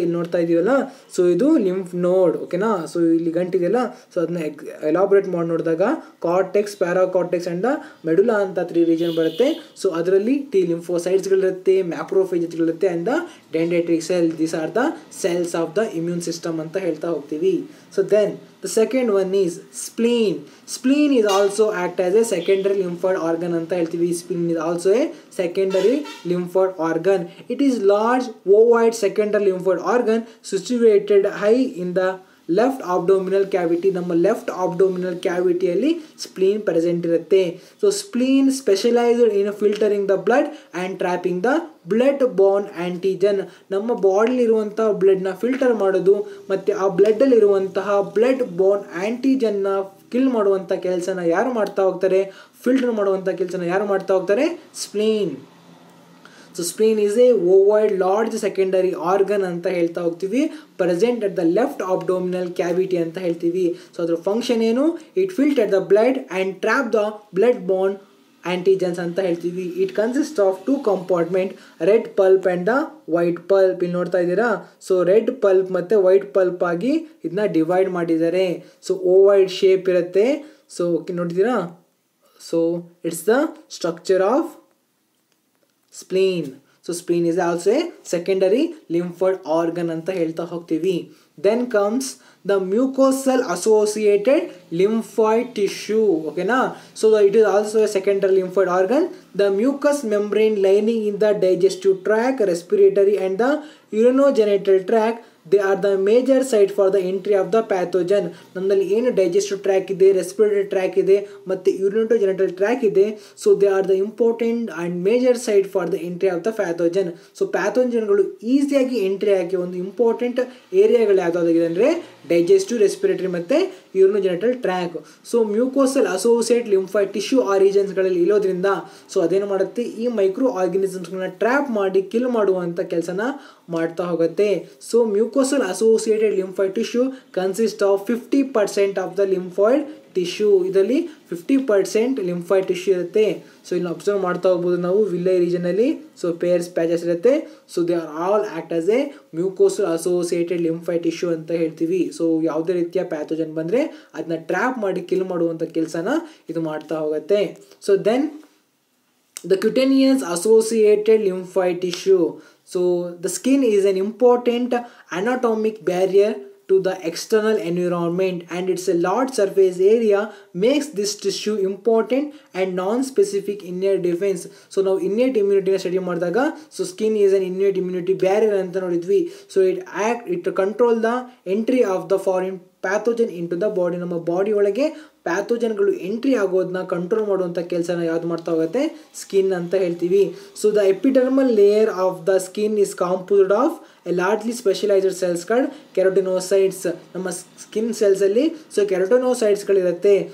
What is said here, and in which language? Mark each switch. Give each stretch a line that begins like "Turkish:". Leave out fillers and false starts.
Kannada: ಇಲ್ಲಿ ನೋಡ್ತಾ ಇದೀವಲ್ಲ, ಸೊ ಇದು ಲಿಂಫ್ ನೋಡ್, ಓಕೆನಾ. ಸೊ ಇಲ್ಲಿ ಗಂಟಿದೆಯಲ್ಲ, ಸೊ ಅದನ್ನ ಎಲಾಬ್ರೇಟ್ ಮಾಡಿ ನೋಡಿದಾಗ ಕಾರ್ಟೆಕ್ಸ್, ಪ್ಯಾರಾಕಾರ್ಟೆಕ್ಸ್ ಆ್ಯಂಡ್ ದ ಮೆಡುಲಾ ಅಂತ 3 ರೀಜನ್ ಬರುತ್ತೆ. ಸೊ ಅದರಲ್ಲಿ T ಲಿಂಫೋಸೈಟ್ಸ್ಗಳಿರುತ್ತೆ, ಮ್ಯಾಕ್ರೋಫೇಜಸ್ಗಳಿರುತ್ತೆ and the dendritic cell.
English: these are the cells of the immune system
Kannada: ಅಂತ ಹೇಳ್ತಾ ಹೋಗ್ತೀವಿ.
English: So then the second one is spleen. Spleen is also act as a secondary lymphoid organ
Kannada: anta heltivi.
English: Spleen is also a secondary lymphoid organ. It is large ovoid secondary lymphoid organ situated high in the left abdominal cavity.
Kannada: ನಮ್ಮ left abdominal ಕ್ಯಾವಿಟಿಯಲ್ಲಿ spleen present ಇರುತ್ತೆ.
English: So spleen specialised in filtering the blood and trapping the blood borne antigen.
Kannada: ನಮ್ಮ ಬಾಡಿಲಿರುವಂತಹ ಬ್ಲಡ್ನ filter ಮಾಡೋದು ಮತ್ತು ಆ ಬ್ಲಡ್ಡಲ್ಲಿರುವಂತಹ blood born ಆ್ಯಂಟಿಜನ್ನ kill ಮಾಡುವಂಥ ಕೆಲಸನ ಯಾರು ಮಾಡ್ತಾ ಹೋಗ್ತಾರೆ, ಫಿಲ್ಟರ್ ಮಾಡುವಂಥ ಕೆಲಸನ ಯಾರು ಮಾಡ್ತಾ ಹೋಗ್ತಾರೆ, spleen.
English: so spleen is a ovoid large secondary organ
Kannada: ಅಂತ ಹೇಳ್ತಾ ಹೋಗ್ತೀವಿ,
English: present at the left abdominal cavity
Kannada: ಅಂತ ಹೇಳ್ತೀವಿ.
English: so
Kannada: ಅದರ ಫಂಕ್ಷನ್ ಏನು,
English: it filter the blood and trap the blood borne antigens
Kannada: ಅಂತ ಹೇಳ್ತೀವಿ.
English: It consist of 2 compartment, red pulp and the white pulp.
Kannada: ಇಲ್ಲಿ ನೋಡ್ತಾ ಇದ್ದೀರಾ, ಸೊ ರೆಡ್ ಪಲ್ಪ್ ಮತ್ತು ವೈಟ್ ಪಲ್ಪ್ ಆಗಿ ಇದನ್ನ ಡಿವೈಡ್ ಮಾಡಿದ್ದಾರೆ.
English: so ovoid shape
Kannada: ಇರುತ್ತೆ.
English: so
Kannada: ನೋಡಿದ್ದೀರಾ,
English: So it's the structure of spleen. So spleen is also a secondary lymphoid organ
Kannada: anta helta hogtivi.
English: Then comes the mucosal associated lymphoid tissue, okay na. So it is also a secondary lymphoid organ. The mucous membrane lining in the digestive tract, respiratory and the urinogenital tract, they are the major site for the entry of the pathogen.
Kannada: ನಮ್ಮಲ್ಲಿ ಏನು digestive track ಇದೆ, respiratory track ಇದೆ ಮತ್ತು ಯೂರಿನೋಜೆನಿಟಲ್ track ಇದೆ.
English: So they are the important and major site for the entry of the pathogen. ಸೊ
Kannada: ಪ್ಯಾಥೋಜನ್ಗಳು ಈಸಿಯಾಗಿ entry ಆಗಿ ಒಂದು important ಏರಿಯಾಗಳು ಯಾವುದಾಗಿದೆ ಅಂದರೆ ಡೈಜೆಸ್ಟಿವ್, ರೆಸ್ಪಿರೇಟರಿ ಮತ್ತು ಯೂರಿನೋಜೆನಿಟಲ್ track. So mucosal associate lymphoid tissue ಆ ರೀಜನ್ಸ್ಗಳಲ್ಲಿ ಇರೋದ್ರಿಂದ ಸೊ ಅದೇನು ಮಾಡುತ್ತೆ, ಈ ಮೈಕ್ರೋ ಆರ್ಗನಿಸಮ್ಸ್ಗಳನ್ನ ಟ್ರ್ಯಾಪ್ ಮಾಡಿ ಕಿಲ್ ಮಾಡುವಂಥ ಕೆಲಸನ ಮಾಡ್ತಾ ಹೋಗುತ್ತೆ.
English: So mucosal associated lymphoid tissue consist of 50% of the lymphoid tissue.
Kannada: ಇದರಲ್ಲಿ 50% ಲಿಂಫಾಯ್ಡ್ ಟಿಶ್ಯೂ ಇರುತ್ತೆ. ಸೊ ಇಲ್ಲಿ ಅಬ್ಸರ್ವ್ ಮಾಡ್ತಾ ಹೋಗ್ಬೋದು ನಾವು ವಿಲ್ಲೈ ರೀಜನಲ್ಲಿ.
English: so Peyer's patches
Kannada: ಇರುತ್ತೆ.
English: so they are all act as a mucosal associated lymphoid tissue
Kannada: ಅಂತ ಹೇಳ್ತೀವಿ. ಸೊ ಯಾವುದೇ ರೀತಿಯ ಪ್ಯಾಥೋಜನ್ ಬಂದರೆ ಅದನ್ನ ಟ್ರ್ಯಾಪ್ ಮಾಡಿ ಕಿಲ್ ಮಾಡುವಂಥ ಕೆಲಸನ ಇದು ಮಾಡ್ತಾ ಹೋಗುತ್ತೆ.
English: So then the cutaneous associated lymphoid tissue. So the skin is an important anatomic barrier to the external environment, and its a large surface area makes this tissue important and non-specific innate defense. So now innate immunity study
Kannada: ಮಾಡಿದಾಗ
English: so skin is an innate immunity barrier
Kannada: ಅಂತ ನೋಡಿದ್ವಿ.
English: So it control the entry of the foreign pathogen into the body.
Kannada: ನಮ್ಮ body ಒಳಗೆ ಪ್ಯಾಥೋಜನ್ಗಳು entry ಆಗೋದನ್ನ control ಮಾಡುವಂಥ ಕೆಲಸನ ಯಾವ್ದು ಮಾಡ್ತಾ ಹೋಗುತ್ತೆ, ಸ್ಕಿನ್ ಅಂತ ಹೇಳ್ತೀವಿ.
English: So the epidermal layer of the skin is composed of a largely specialised cells called keratinocytes.
Kannada: ನಮ್ಮ ಸ್ಕಿನ್ ಸೆಲ್ಸಲ್ಲಿ ಸೊ ಕೆರೋಟಿನೋಸೈಟ್ಸ್ಗಳಿರುತ್ತೆ.